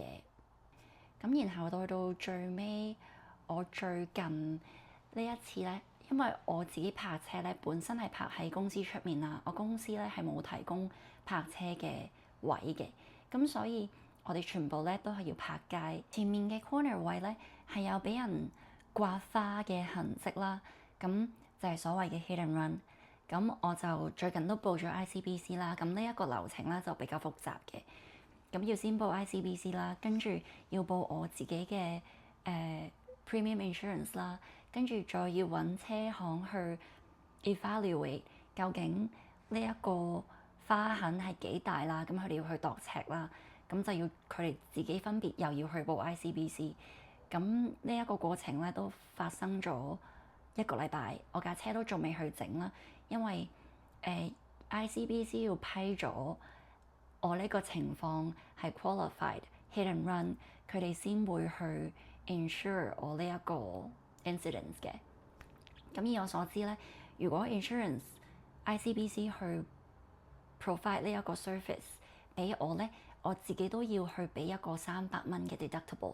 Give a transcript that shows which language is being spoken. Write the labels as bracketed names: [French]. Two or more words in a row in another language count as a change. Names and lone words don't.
[Cantonese] 咁然後到最尾，我最近呢一次咧，因為我自己泊車咧本身係泊喺公司出面啦，我公司咧係冇提供泊車嘅位嘅，咁所以我哋全部咧都係要泊街。前面嘅 corner 位咧係有俾人刮花嘅痕跡啦，咁就係所謂嘅 [English] hit and run。 [Cantonese] 咁我就最近都報咗 ICBC 啦，咁呢一個流程咧就比較複雜嘅。咁要先報 ICBC 啦，跟住要報我自己嘅 [English] premium insurance [Cantonese] 啦，跟住再要揾車行去 evaluate 究竟呢一個花痕係幾大啦，咁佢哋要去度尺啦，咁就要佢哋自己分別又要去報 ICBC。咁呢一個過程咧都發生咗1個禮拜，我架車都仲未去整啦，因為ICBC 要批咗我呢個情況係 [English] qualified hit and run， [Cantonese] 佢哋先會去 insure 我呢一個 incidents 嘅。咁以我所知咧，如果 insurance ICBC 去 provide 呢一個 service 俾我咧，我自己都要去俾一個300蚊嘅 deductible。